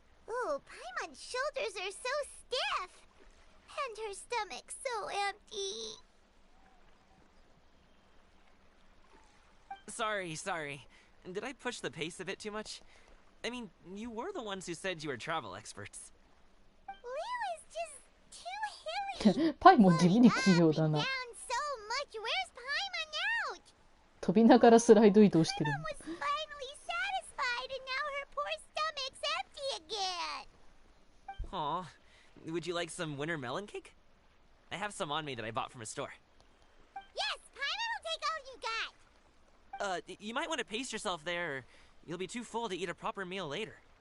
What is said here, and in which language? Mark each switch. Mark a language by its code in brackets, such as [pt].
[en] Ooh, Paimon's shoulders are so stiff. And her stomach so empty. Sorry. Did I push the pace a bit too much? I mean, you were the ones who said you were travel experts. Liu is just too hilly. [ja] パイも地味に器用だな。 [en] Down so much. Where's Paimon out? [ja] 飛びながらスライド移動してる。 [en] Paimon was finally satisfied, and now her poor stomach's empty again. Aw. Would you like some winter melon cake? I have some on me that I bought from a store. Yes, Paimon will take all you got. You might want to pace yourself there, or you'll be too full to eat a proper meal later.